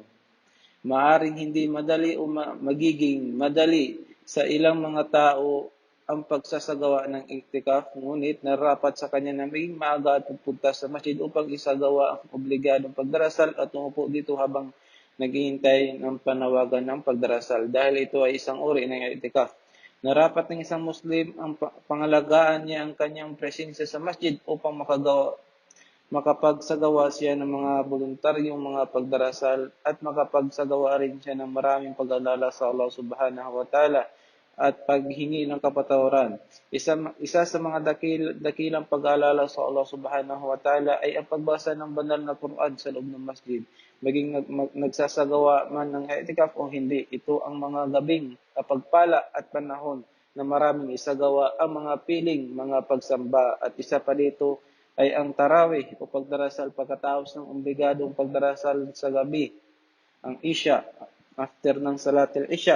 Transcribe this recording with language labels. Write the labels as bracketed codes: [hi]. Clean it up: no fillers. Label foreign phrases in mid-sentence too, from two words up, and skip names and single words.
[tl] Maaring hindi madali o magiging madali sa ilang mga tao ang pagsasagawa ng i'tikaf, ngunit narapat sa kanya na maging maaga at pupunta sa masjid upang isagawa ang obligadong pagdarasal at umupo dito habang naghihintay ng panawagan ng pagdarasal dahil ito ay isang uri ng i'tikaf. Narapat ng isang Muslim ang pangalagaan niya ang kanyang presensya sa masjid upang makapagsagawa siya ng mga voluntaryong mga pagdarasal at makapagsagawa rin siya ng maraming pag-alala sa Allah [ar] سبحانه وتعالى [tl] at paghingi ng kapatawaran. Isa sa mga dakilang pag-alala sa Allah [ar] سبحانه وتعالى [tl] ay ang pagbasa ng banal na Quran sa loob ng masjid. Maging nagsasagawa man ng i'tikaf o hindi, ito ang mga gabing kapagpala at panahon na maraming isagawa ang mga piling, mga pagsamba at isa pa dito ay ang tarawih o pagdarasal pagkatapos ng obligadong pagdarasal sa gabi, ang Isya, after ng Salatil Isya.